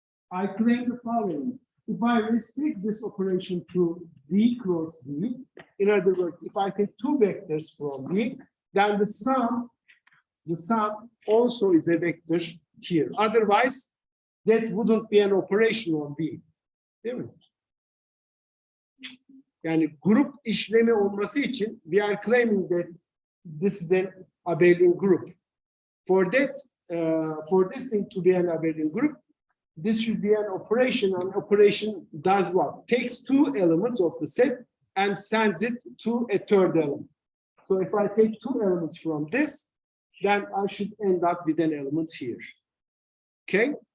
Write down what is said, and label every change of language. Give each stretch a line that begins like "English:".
English: I claim the following. If I restrict this operation to V cross V, in other words, if I take two vectors from V, then the sum also is a vector here. Otherwise, that wouldn't be an operation on V.
Turkish: Değil mi? Yani grup işlemi olması için
English: we are claiming that this is an abelian group. For that, for this thing to be an abelian group, this should be an operation. An operation does what? Takes two elements of the set and sends it to a third element. So if I take two elements from this, then I should end up with an element here. Okay?